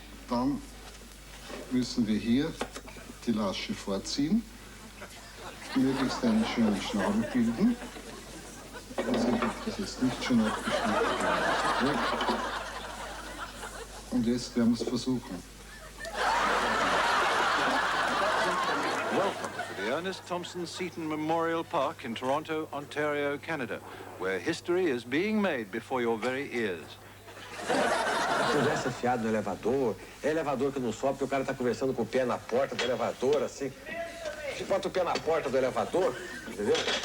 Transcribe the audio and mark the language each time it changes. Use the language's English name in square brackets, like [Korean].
[German] Dann müssen wir hier die Lasche vorziehen, möglichst einen schönen Schnabel bilden. Also ich habe das jetzt nicht schon abgeschnitten. Und jetzt werden wir es versuchen. [English] Welcome to the Ernest Thompson Seton Memorial Park in Toronto, Ontario, Canada, where history is being made before your very ears. [Portuguese] Se tivesse fiado no elevador, é elevador que não sobe porque o cara tá conversando com o pé na porta do elevador, assim. Você bota o pé na porta do elevador, entendeu?